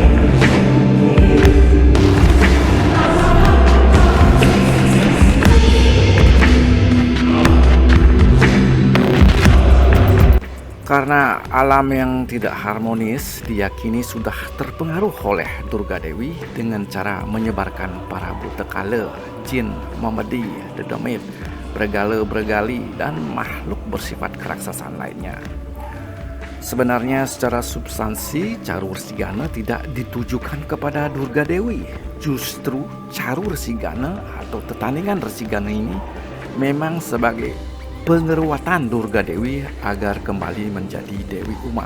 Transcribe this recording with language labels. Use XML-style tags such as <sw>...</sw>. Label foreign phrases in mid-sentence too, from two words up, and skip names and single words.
<id>Karena alam yang tidak harmonis diyakini sudah terpengaruh oleh Durga Dewi dengan cara menyebarkan para buta kala, jin, memedi, dedemit, bergala-bergali, dan makhluk bersifat keraksasaan lainnya. Sebenarnya secara substansi Caru Resi Gana tidak ditujukan kepada Durga Dewi. Justru Caru Resi Gana atau tetandingan Resi Gana ini memang sebagai pengeruatan Durga Dewi agar kembali menjadi Dewi Uma.</id>